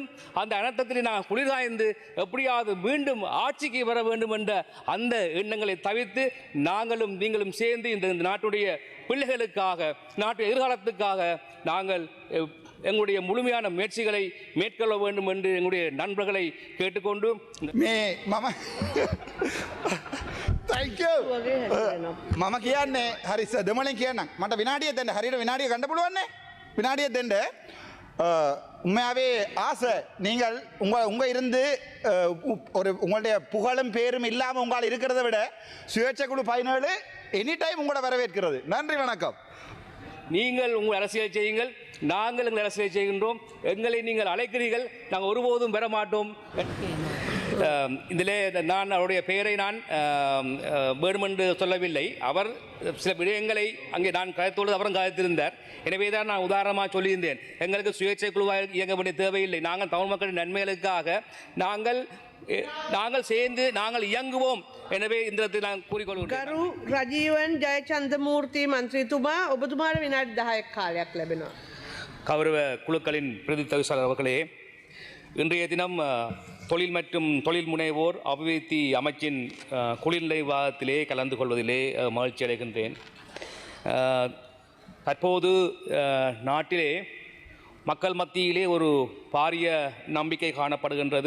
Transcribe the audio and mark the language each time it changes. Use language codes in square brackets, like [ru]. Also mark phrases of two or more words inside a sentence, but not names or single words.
[ta] அந்த அனர்த்தத்தில் நாங்கள் குளிர்காய்ந்து எப்படியாவது மீண்டும் ஆட்சிக்கு வர வேண்டும் என்ற அந்த எண்ணங்களை தவிர்த்து நாங்களும் நீங்களும் சேர்ந்து இந்த நாட்டுடைய பிள்ளைகளுக்காக, நாட்டு எதிர்காலத்துக்காக நாங்கள் எங்களுடைய முழுமையான முயற்சிகளை மேற்கொள்ள வேண்டும் என்று எங்களுடைய நண்பர்களை கேட்டுக்கொண்டு [si] මම කියන්නේ හරි දෙමලින් කියන්න මට විනාඩිය දෙන්න හරියට විනාඩිය ගන්න පුළුවන්නේ විනාඩිය දෙන්න [ta] உண்மையாவே ஆசை நீங்கள் உங்க இருந்து ஒரு உங்களுடைய புகழும் பேரும் இல்லாமல் உங்களால் இருக்கிறத விட சுயேட்சை குழு 17 [en] any time [ta] உங்களோட வரவேற்கிறது. நன்றி, வணக்கம். நீங்கள் உங்கள் அரசியல் செய்யுங்கள், நாங்கள் எங்கள் அரசியலை செய்கின்றோம். எங்களை நீங்கள் அழைக்கிறீர்கள், நாங்கள் ஒருபோதும் பெற மாட்டோம். இதிலே நான் அவருடைய பெயரை நான் வேண்டுமென்று சொல்லவில்லை. அவர் சில விடயங்களை அங்கே நான் கதைத்தோடு அவரும் கதைத்திருந்தார். எனவே தான் நான் உதாரணமாக சொல்லியிருந்தேன், எங்களுக்கு சுயேட்சை குழுவாக இயங்க வேண்டிய தேவையில்லை. நாங்கள் தமிழ் மக்களின் நன்மைகளுக்காக நாங்கள் சேர்ந்து நாங்கள் இயங்குவோம். எனவே இந்த நான் கூறிக்கொள்கிறேன். [si] ගරු රජීවන් ජයචන්ද්‍රමූර්ති මන්ත්‍රීතුමා ඔබතුමාට විනාඩි 10ක් කාලයක් ලැබෙනවා. [ta] கௌரவ குழுக்களின் பிரதி தவிசாளர் அவர்களே, இன்றைய தினம் தொழில் மற்றும் தொழில் முனைவோர் அபிவிருத்தி அமைச்சின் குளிர்நிலை விவாதத்திலே கலந்து கொள்வதிலே மகிழ்ச்சி அடைகின்றேன். தற்போது நாட்டிலே மக்கள் மத்தியிலே ஒரு பாரிய நம்பிக்கை காணப்படுகின்றது.